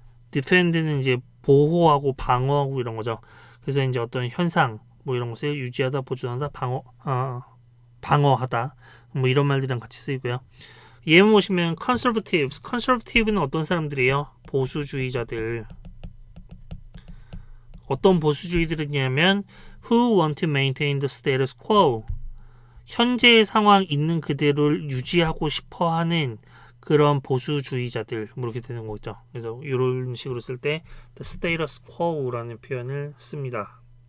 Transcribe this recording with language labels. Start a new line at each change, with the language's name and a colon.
Korean: defend는 이제 보호하고 방어하고 이런 거죠. 그래서 이제 어떤 현상 뭐 이런 것을 유지하다, 보존하다, 방어하다 뭐 이런 말들이랑 같이 쓰이고요. 예문 보시면 conservative는 어떤 사람들이에요? 보수주의자들. 어떤 보수주의들이냐면
English: who want to maintain the status quo.
Korean: 현재의 상황 있는 그대로를 유지하고 싶어하는 그런 보수주의자들 뭐 이렇게 되는 거죠. 그래서 이런 식으로 쓸 때 the status quo라는 표현을 씁니다.